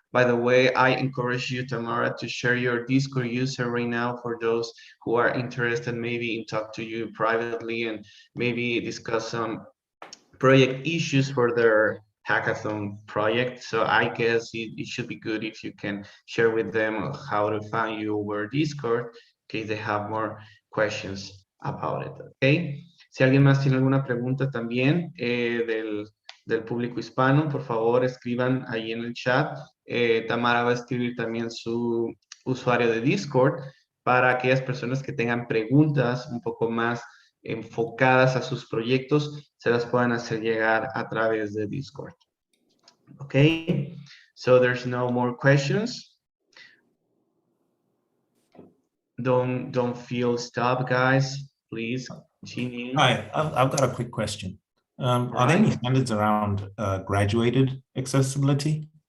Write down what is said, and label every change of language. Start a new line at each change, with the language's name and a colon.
English: By the way, I encourage you, Tamara, to share your Discord user right now for those who are interested maybe in talk to you privately and maybe discuss some project issues for their hackathon project. So I guess it should be good if you can share with them how to find you over Discord in case they have more questions about it. Okay.
Spanish: Si alguien más tiene alguna pregunta también del público hispano, por favor escriban ahí en el chat. Tamara va a escribir también su usuario de Discord para aquellas personas que tengan preguntas un poco más enfocadas a sus proyectos, se las puedan hacer llegar a través de Discord.
English: Okay, so there's no more questions. Don't feel stopped, guys. Please continue. Hi, I've got a quick question. Are there any standards around graduated accessibility?